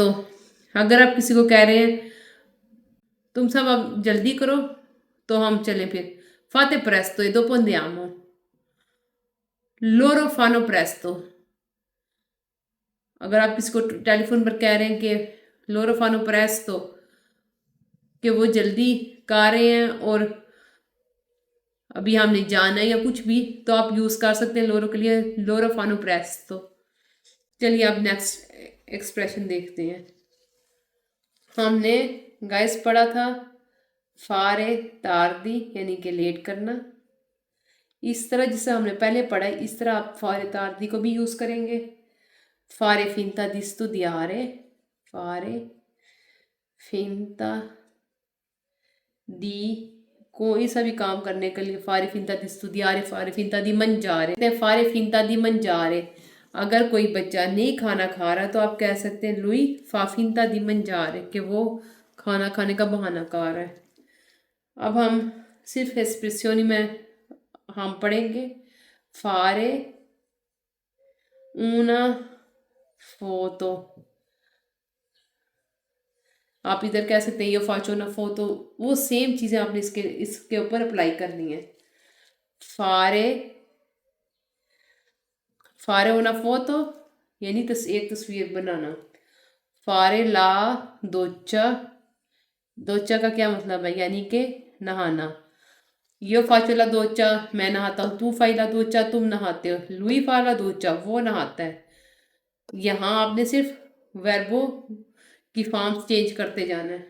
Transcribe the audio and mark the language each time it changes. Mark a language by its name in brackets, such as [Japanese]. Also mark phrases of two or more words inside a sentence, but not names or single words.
[Hindi] अगर आप किसी को कह रहे हैं तुम सब अब जल्दी करो तो हम चलें फिर, [Italian] fate presto e dopo andiamo, loro fanno presto। [Hindi] अगर आप किसी को टेलीफोन पर कह रहे हैं कि [Italian] loro fanno presto, [Hindi] कि वो जल्दी कर रहे हैं और अभी हमने जाना है या कुछ भी, तो आप यूज़ कर सकते हैं लोरो के लिए, [Italian] loro fanno presto। [Hindi] चलिए अब नेक्स्ट एक्सप्रेशन देखते हैं। हमने गाइस पढ़ा था [Italian] fare tardi, [Hindi] यानी कि लेट करना। इस तरह जिसे हमने पहले पढ़ा है, इस तरह आप [Italian] fare tardi [Hindi] को भी यूज़ करेंगे। [Italian] fare finta di studiare, fare finta di, [Hindi] कोई सा भी काम करने के लिए [Italian] fare finta di studiare, fare finta di mangiare, fare finta di mangiare. [Hindi] अगर कोई बच्चा नहीं खाना खा रहा तो आप कह सकते हैं [Italian] lui fa finta di mangiare, [Hindi] कि वो खाना खाने का बहाना कर रहा है। अब हम सिर्फ एस्प्रेसियोनी में हम पढ़ेंगे। [Italian] fare una foto, [Hindi] आप इधर कह सकते हैं [Italian] io faccio una foto, [Hindi] वो सेम चीज़ें आपने इसके ऊपर अप्लाई करनी है। [Italian] fare fare una foto, [Hindi] यानी एक तस्वीर बनाना। [Italian] fare la doccia, [Hindi] दोचा का क्या मतलब है, यानी कि नहाना। [Italian] io faccio la doccia, [Hindi] मैं नहाता हूँ। [Italian] tu fai la doccia, [Hindi] तुम नहाते हो। [Italian] lui fa la doccia, [Hindi] वो नहाता है। यहाँ आपने सिर्फ वर्बो की फॉर्म्स चेंज करते जाना है।